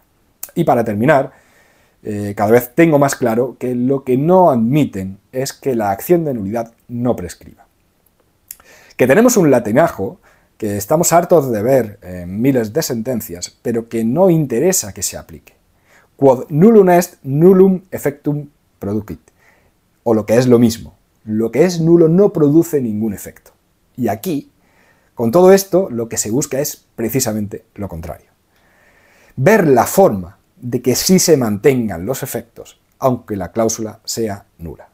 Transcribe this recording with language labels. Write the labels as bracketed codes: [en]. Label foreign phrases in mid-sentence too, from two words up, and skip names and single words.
[es] Y para terminar, cada vez tengo más claro que lo que no admiten es que la acción de nulidad no prescriba. Que tenemos un latinajo que estamos hartos de ver en miles de sentencias, pero que no interesa que se aplique. [la] Quod nullum est, nullum effectum producit. [es] O lo que es lo mismo, lo que es nulo no produce ningún efecto. Y aquí, con todo esto, lo que se busca es precisamente lo contrario. Ver la forma de que sí se mantengan los efectos, aunque la cláusula sea nula.